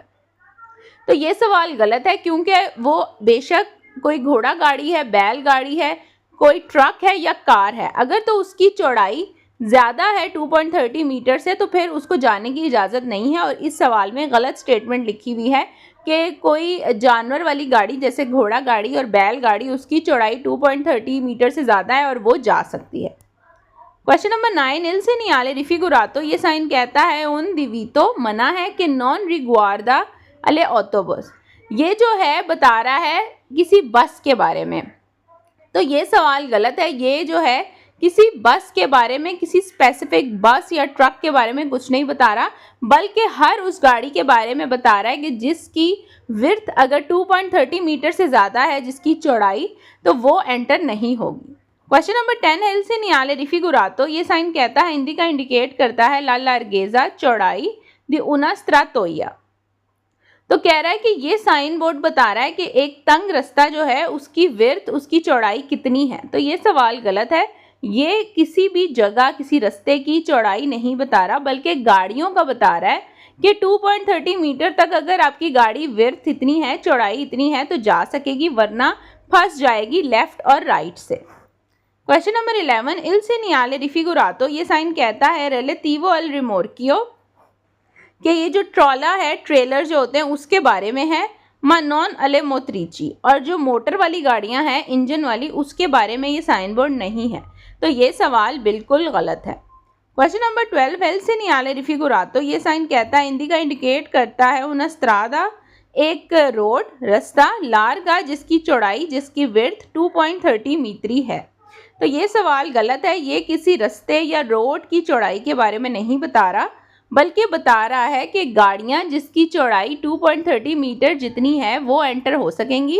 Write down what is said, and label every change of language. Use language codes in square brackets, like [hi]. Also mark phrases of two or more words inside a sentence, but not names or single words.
[hi] तो ये सवाल गलत है क्योंकि वो बेशक कोई घोड़ा गाड़ी है, बैल गाड़ी है, कोई ट्रक है या कार है, अगर तो उसकी चौड़ाई ज़्यादा है 2.30 मीटर से तो फिर उसको जाने की इजाज़त नहीं है। और इस सवाल में गलत स्टेटमेंट लिखी हुई है कि कोई जानवर वाली गाड़ी जैसे घोड़ा गाड़ी और बैल गाड़ी उसकी चौड़ाई 2.30 मीटर से ज़्यादा है और वो जा सकती है। [en] question number [hi] 9 [it] il segnale rifigurato [hi] ये साइन कहता है [it] un divieto [hi] मना है कि [it] non riguarda alle autobus [hi] ये जो है बता रहा है किसी बस के बारे में। तो ये सवाल गलत है, ये जो है किसी बस के बारे में, किसी [en] specific bus [hi] या ट्रक के बारे में कुछ नहीं बता रहा, बल्कि हर उस गाड़ी के बारे में बता रहा है कि जिसकी विड्थ अगर 2.30 मीटर से ज़्यादा है जिसकी चौड़ाई, तो वो एंटर नहीं होगी। [en] question number [hi] 10 है [it] il segnale rifigurato [hi] ये साइन कहता है हिंदी का इंडिकेट करता है [it] la larghezza [hi] चौड़ाई दी [it] una stratoia। [hi] तो कह रहा है कि ये साइन बोर्ड बता रहा है कि एक तंग रास्ता जो है उसकी विड्थ उसकी चौड़ाई कितनी है। तो ये सवाल गलत है, ये किसी भी जगह किसी रास्ते की चौड़ाई नहीं बता रहा बल्कि गाड़ियों का बता रहा है कि 2.30 मीटर तक अगर आपकी गाड़ी विड्थ इतनी है, चौड़ाई इतनी है तो जा सकेगी, वरना फंस जाएगी लेफ्ट और राइट से। [en] question number [hi] 11 [it] il segnale rifigurato [hi] ये साइन कहता है [it] relativo al rimorchio [hi] कि ये जो ट्रॉला है, ट्रेलर जो होते हैं उसके बारे में है, [it] ma non alle motrici [hi] और जो मोटर वाली गाड़ियां हैं इंजन वाली उसके बारे में ये साइन बोर्ड नहीं है। तो ये सवाल बिल्कुल गलत है। [en] question number [hi] 12 [it] il segnale rifigurato [hi] ये साइन कहता है हिंदी का इंडिकेट करता है [it] una strada [hi] एक रोड रास्ता लार्गा जिसकी चौड़ाई जिसकी विड्थ 2.30 मीटरी है। तो ये सवाल गलत है, ये किसी रास्ते या रोड की चौड़ाई के बारे में नहीं बता रहा बल्कि बता रहा है कि गाड़ियां जिसकी चौड़ाई 2.30 मीटर जितनी है वो एंटर हो सकेंगी।